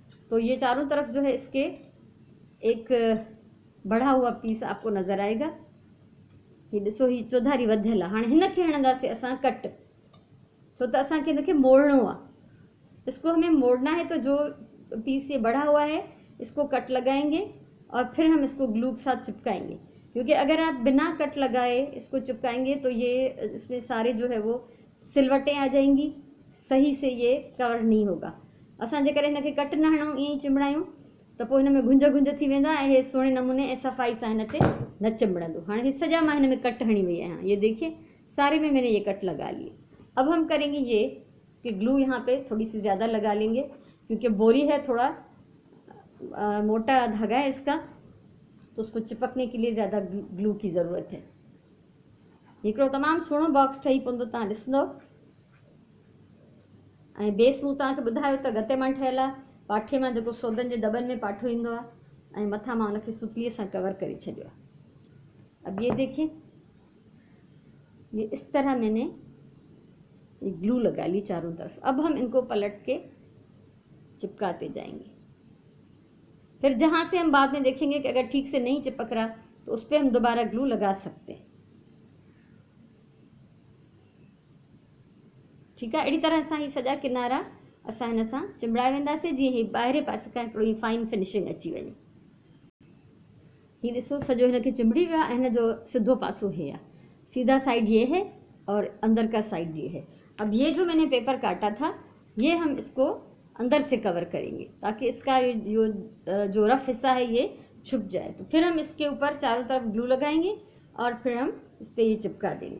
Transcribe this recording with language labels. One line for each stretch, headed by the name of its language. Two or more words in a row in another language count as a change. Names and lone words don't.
Hindi: तो ये चारों तरफ जो है इसके एक बढ़ा हुआ पीस आपको नज़र आएगा।
Sindhi: ये ॾिसो, ही चौधारी वधियल आहे। हाणे हिनखे हणंदासीं असां कट, छो त असांखे हिनखे मोड़णो आहे।
Hindi: इसको हमें मोड़ना है, तो जो पीस ये बढ़ा हुआ है इसको कट लगाएंगे और फिर हम इसको ग्लू के साथ चिपकाएंगे, क्योंकि अगर आप बिना कट लगाए इसको चिपकाएंगे तो ये इसमें सारे जो है वो सिलवटें आ जाएंगी, सही से ये कवर नहीं होगा।
Sindhi: असां जेकर हिनखे कट न हणूं, ईअं ई चिंबड़ायूं, त पोइ हिन में घुंज घुंज थी वेंदा ऐं हे सुहिणे नमूने ऐं सफ़ाई सां हिन ते न चिंबड़ंदो। हाणे हे सॼा मां हिन में कट हणी वई आहियां,
Hindi: ये देखिए सारे में मैंने ये कट लगा लिए। अब हम करेंगे ये कि ग्लू यहाँ पे थोड़ी सी ज़्यादा लगा लेंगे, क्योंकि बोरी है, थोड़ा मोटा धागा है इसका, तो उसको चिपकने के लिए ज़्यादा ग्लू की ज़रूरत है।
Sindhi: हिकिड़ो तमामु सुहिणो बॉक्स ठही पवंदो, तव्हां ॾिसंदव। ऐं बेस मूं तव्हांखे ॿुधायो त गते मां ठहियल आहे, पाठे मां जेको सौदनि जे दॿनि में पाठो ईंदो आहे, ऐं मथां मां उनखे सुतलीअ सां कवर करे छॾियो आहे।
Hindi: अब ये देखिए, ये इस तरह मैंने ये ग्लू लगा ली चारों तरफ। अब हम इनको पलट के चिपकाते जाएंगे। फिर जहाँ से हम बाद में देखेंगे कि अगर ठीक से नहीं चिपक रहा तो उस पर हम दोबारा ग्लू लगा सकते हैं। ठीक है,
Sindhi: अड़ी तरह सां ही सॼा किनारा असां हिन सां चिंबड़ाए वेंदासीं, जीअं ही ॿाहिरे पासे खां हिकिड़ो ही फाइन फिनिशिंग अची वञे। ही ॾिसो, सॼो हिनखे चिंबड़ी वियो आहे। हिन जो सिधो पासो हे आहे,
Hindi: सीधा साइड ये है और अंदर का साइड ये है। अब ये जो मैंने पेपर काटा था, ये हम इसको अंदर से कवर करेंगे ताकि इसका जो रफ हिस्सा है ये छुप जाए। तो फिर हम इसके ऊपर चारों तरफ ग्लू लगाएंगे और फिर हम इस पर ये चिपका देंगे।